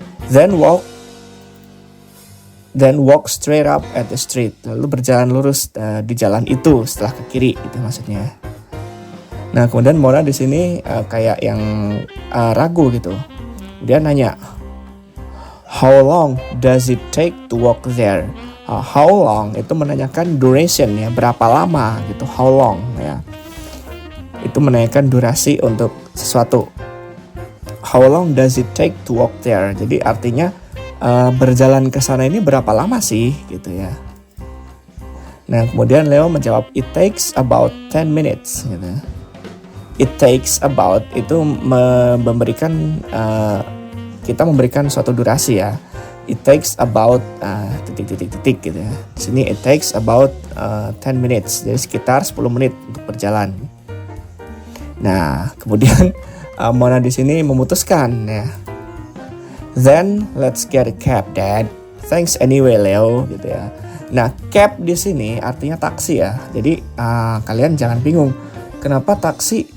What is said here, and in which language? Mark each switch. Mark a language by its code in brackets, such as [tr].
[en] Then walk straight up at the street. [id] Lalu berjalan lurus di jalan itu setelah ke kiri itu maksudnya. Nah kemudian Mona di sini kayak yang ragu gitu. Dia nanya, [en] how long does it take to walk there? [id] How long itu menanyakan duration ya, berapa lama gitu. How long ya, itu menanyakan durasi untuk sesuatu. [en] How long does it take to walk there? [id] Jadi artinya berjalan ke sana ini berapa lama sih gitu ya. Nah kemudian Leo menjawab, [en] it takes about 10 minutes [id] gitu. [en] It takes about [id] itu memberikan kita memberikan suatu durasi ya. [en] It takes about [id] titik gitu ya. Di sini [en] it takes about 10 minutes. [id] Jadi sekitar 10 menit untuk berjalan. Nah, kemudian Mona di sini memutuskan ya. [en] Then let's get a cab, Dad. Thanks anyway, Leo [id] gitu ya. Nah, cab di sini artinya taksi ya. Jadi kalian jangan bingung. Kenapa taksi?